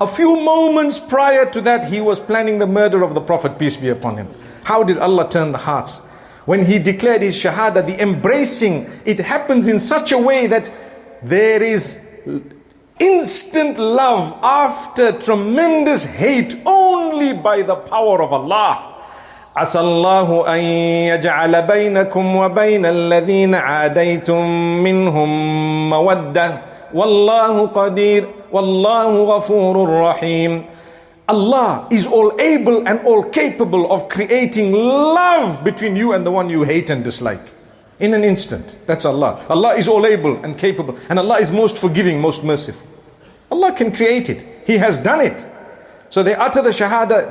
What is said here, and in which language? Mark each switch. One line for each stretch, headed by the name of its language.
English: A few moments prior to that, he was planning the murder of the Prophet, peace be upon him. How did Allah turn the hearts? When he declared his shahada, the embracing, it happens in such a way that there is instant love after tremendous hate only by the power of Allah.
Arabic: عسى الله أن يجعل بينكم وبين الذين عاديتم منهم مودة والله قدير والله غفور رحيم.
English: Allah is all able and all capable of creating love between you and the one you hate and dislike. In an instant. That's Allah. Allah is all able and capable. And Allah is most forgiving, most merciful. Allah can create it. He has done it. So they utter the shahada.